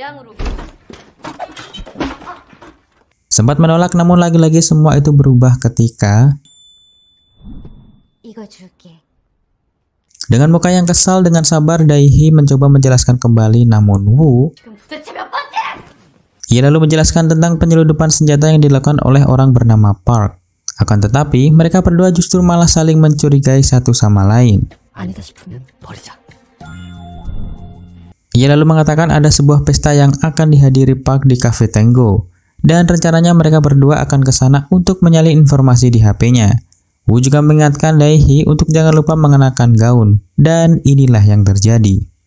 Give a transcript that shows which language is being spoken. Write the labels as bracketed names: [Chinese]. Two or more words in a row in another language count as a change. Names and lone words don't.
[Indonesian] Sempat menolak namun lagi-lagi semua itu berubah ketika dengan muka yang kesal dengan sabar Dae-hee mencoba menjelaskan kembali, namun Woo ia lalu menjelaskan tentang penyelundupan senjata yang dilakukan oleh orang bernama Park. Akan tetapi, mereka berdua justru malah saling mencurigai satu sama lain. [Korean] 아니다 싶으면 버리자. [Indonesian] Ia lalu mengatakan ada sebuah pesta yang akan dihadiri Park di Cafe Tango, dan rencananya mereka berdua akan ke sana untuk menyalin informasi di HP-nya. Wu juga mengingatkan Dae-hee untuk jangan lupa mengenakan gaun, dan inilah yang terjadi.